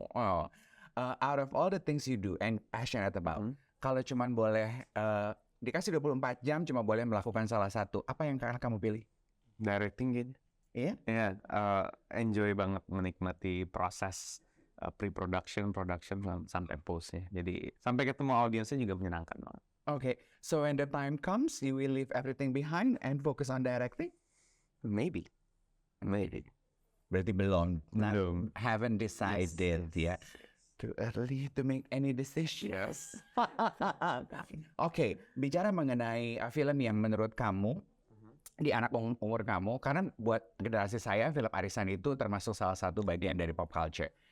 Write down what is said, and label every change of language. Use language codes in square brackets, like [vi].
[id] Oh. [en] Out of all the things you do and passionate about, [id] kalau cuman boleh dikasih 24 jam cuma boleh melakukan salah satu, apa yang akan kamu pilih? Directing gitu. Iya? Ya, enjoy banget menikmati proses pre-production, production sampai post-nya. Jadi sampai ketemu audiensnya juga menyenangkan banget. [en] Okay, so when the time comes, you will leave everything behind and focus on directing? Maybe. [id] Berarti belum. Belum. [en] Haven't decided ya. Too early to make any decisions. [id] Oke, bicara mengenai film yang menurut kamu di anak umur kamu, karena buat generasi saya film arisan itu termasuk salah satu bagian dari pop culture.